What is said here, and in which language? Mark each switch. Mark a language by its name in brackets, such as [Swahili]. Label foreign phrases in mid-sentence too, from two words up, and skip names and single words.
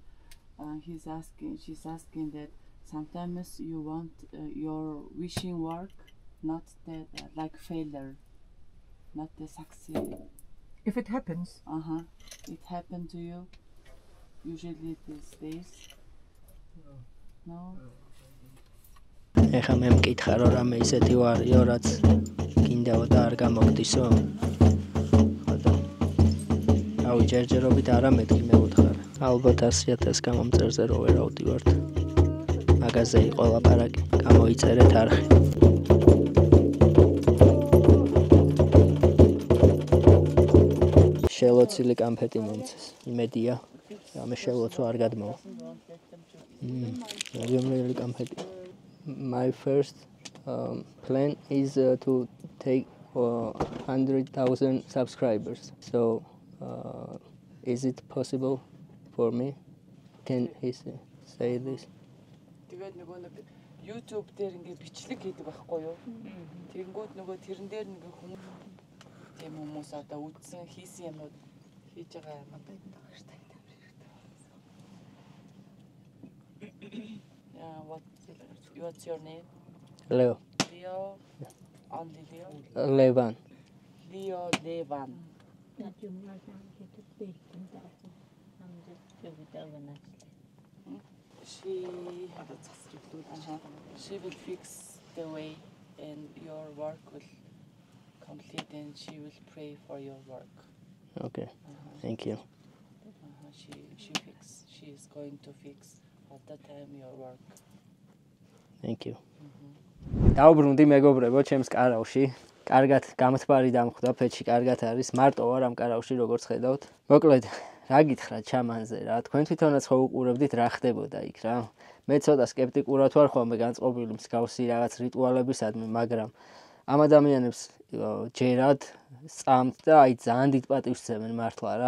[English] She's asking that sometimes you want your wishing work, not that like failure, not the succeed. If it happens. It happened to you. Usually these days. No. [Georgian] ეხა მე მკითხა რომ რამე ისეთი ვარიო რაც გინდაო და არ გამოგდისო. ხოდა. აუ ჯერჯერობით არა მეთქი მე უთხარ. ალბათ 100,000 გამომწერზე რო ვერ ავდივართ. მაგაზე იყო ლაპარაკი. გამოიწერეთ არხი. შელოცილი კამფეტი მომცეს. იმედია. რამე შელოცვა არ გადმოვა. [English] really confetti. My first plan is to take 100,000 subscribers. So is it possible for me? Can he say this? [Mongolian] Тэгээд нөгөө YouTube дээр ингээ бичлэг хийдэг байхгүй юу? Тэнгүүд нөгөө тэрэн дээр ингээ хүмүүс тийм хүмүүс одоо үзсэн хийсэн юмнууд хийж байгаа юм байна шүү дээ. [English] What's your name? Leo. Leo. Only Leo. Levan. Leo Levan. She will fix the way and your work will complete and she will pray for your work. Okay. Thank you. She is going to fix all the time your work. Thank you. [Georgian] დავბრუნდი მეგობრებო ჩემს კარავში. კარგად გამთბარი დამხვდა ფეთში, კარგად არის. მარტო ვარ ამ კარავში როგორც ხედავთ. მოკლედ რა გითხრათ ჩამანზე რა. თქვენ თვითონაც ხო უყურებდით რა ხდებოდა იქ რა. მე ცოტა სკეპტიკურად ვარ ხოლმე განწყობილი მსგავსი რაღაც რიტუალებისადმი, მაგრამ ამ ადამიანებს ჯერად სწამთ და აი ძალიან დიდ პატივს ძემენ მართლა რა.